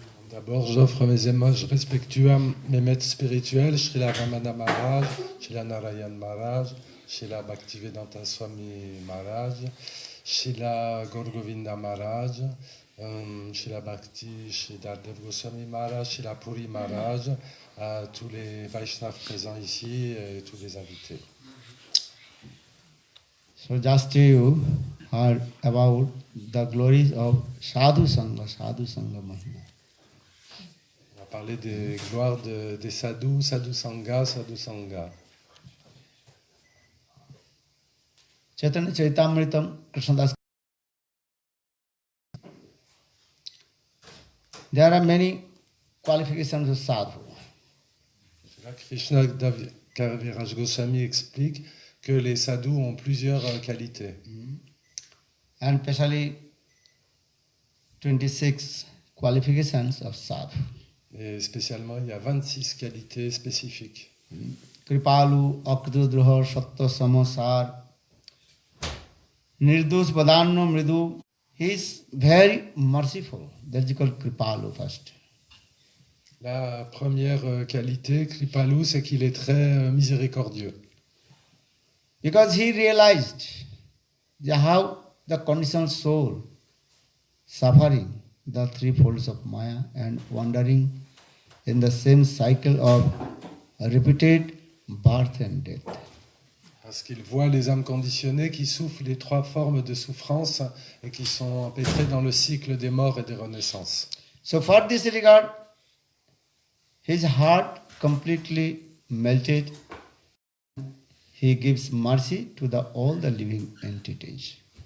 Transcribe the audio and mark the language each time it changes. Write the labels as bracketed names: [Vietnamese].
[French] D'abord, j'offre mes émotions respectueux à mes maîtres spirituels, Srila Ramana Maharaj, Srila Narayan Maharaj, Srila Bhaktivedanta Swami Maharaj, Srila Gaur Govinda Maharaj, Srila Bhakti, Srila Dev Goswami Maharaj, Srila Puri Maharaj, à tous les Vaishnavas présents ici et tous les invités. [English] So just you heard about the glories of Sadhu Sangha Mahima. [French] On va parler des gloires des sadhus, Sadhu Sangha, Sadhu Sangha. [Sanskrit] Chaitanya Chaitamritam Krishnadas. [English] There are many qualifications of sadhu. [French] Là, Krishna Kaviraj Goswami explique que les sadhus ont plusieurs qualités. [English] And especially 26 qualifications of sadhu. [French] Et spécialement, il y a 26 qualités spécifiques. [Sanskrit] Kripalu, Akdudruha, Satta, Samasar, Nirdosh, Vadanno, Mridu. [English] He is very merciful. That is called Kripalu first. [French] La première qualité, Kripalu, c'est qu'il est très miséricordieux. [English] Because he realized how the conditioned soul suffering the three folds of Maya and wandering in the same cycle of repeated birth and death. [French] Parce qu'il voit les âmes conditionnées qui souffrent les trois formes de souffrance et qui sont empêtrées dans le cycle des morts et des renaissances. [English] So for this regard, his heart completely melted. He gives mercy to all the living entities.